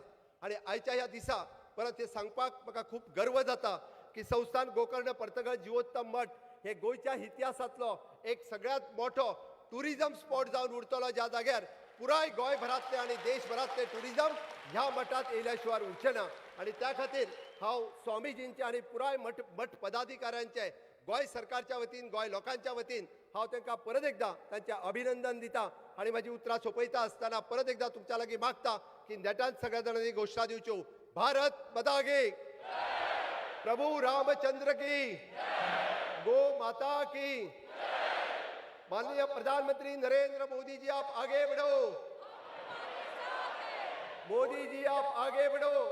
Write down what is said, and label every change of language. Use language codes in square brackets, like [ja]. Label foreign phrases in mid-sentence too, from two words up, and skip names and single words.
[kok] आणि आयच्या ह्या दिसा परत हे सांगपाक म्हाका खूब गर्व जाता की संस्थान गोकर्ण पर्तगळ जिवोत्तम मठ हे गोंयच्या इतिहासांतलो एक सगळ्यात मोठो [en] tourism spot [kok] जावन उरतलो ज्या जाग्यार पुराय गोंयभरांतले आनी देशभरांतले टुरिजम ह्या मठांत येयल्या शिवाय उरचे ना. आणि त्या खातीर हांव स्वामीजींचे आनी पुराय मठ पदाधिकाऱ्यांचे गोंय सरकारच्या वतीन गोंय लोकांच्या वतीन हांव तांकां परत एकदा तांचें अभिनंदन दिता. आनी म्हाजी उतरां सोंपयता आसतना परत एकदा तुमच्या लागीं मागता की नेटान सगळ्या जाणांनी घोशणा दिवच्यो. [hi] भारत माता की, प्रभू रामचंद्र की, गो माता की. माननीय प्रधानमंत्री नरेंद्र मोदी जी आप आगे बढ़ो. मोदी जी आप आगे बढ़ो.